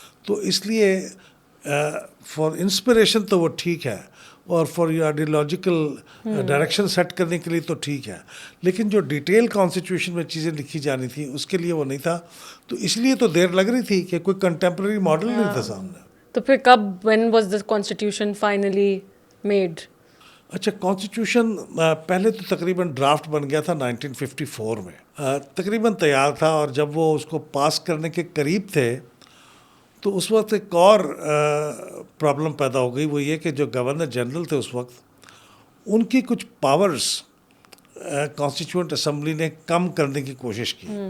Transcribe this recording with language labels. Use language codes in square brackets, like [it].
[ur] تو اس لیے [en] for inspiration [ur] تو وہ ٹھیک ہے، اور [en] for ideological direction [ur] سیٹ کرنے کے لیے تو ٹھیک ہے، لیکن جو ڈیٹیل کانسٹیٹیوشن میں چیزیں لکھی جانی تھی اس کے لیے وہ نہیں تھا. تو اس لیے تو دیر لگ رہی تھی کہ کوئی کنٹمپرری ماڈل نہیں تھا سامنے. تو پھر کب، [en] When was the constitution finally made? [ur] اچھا، کانسٹیٹیوشن پہلے تو تقریباً ڈرافٹ بن گیا تھا 1954 میں، تقریباً تیار تھا، اور جب وہ اس کو پاس کرنے کے قریب تھے تو اس وقت ایک اور پرابلم پیدا ہو گئی. وہ یہ کہ جو گورنر جنرل تھے اس وقت، ان کی کچھ پاورز کانسٹیٹیوئنٹ اسمبلی نے کم کرنے کی کوشش کی.